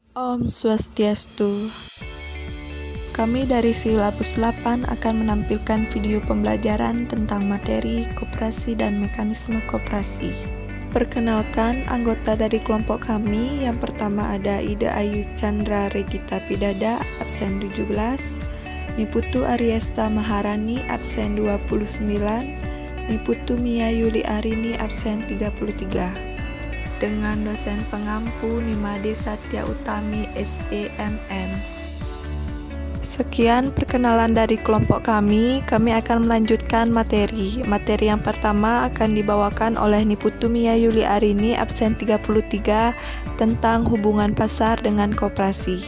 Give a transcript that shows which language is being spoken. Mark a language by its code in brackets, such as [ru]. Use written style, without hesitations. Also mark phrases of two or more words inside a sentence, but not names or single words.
[ban] Om Swastiastu. [id] Kami dari Silabus 8 akan menampilkan video pembelajaran tentang materi, koperasi, dan mekanisme koperasi. Perkenalkan anggota dari kelompok kami. Yang pertama ada Ida Ayu Chandra Regita Pidada, absen 17. Niputu Ariesta Maharani, absen 29. Niputu Mia Yuli Arini, absen 33. Dengan dosen pengampu Nimade Satya Utami SEMM. Sekian perkenalan dari kelompok kami akan melanjutkan materi. Materi yang pertama akan dibawakan oleh Niputu Mia Yuli Arini, absen 33, tentang hubungan pasar dengan koperasi.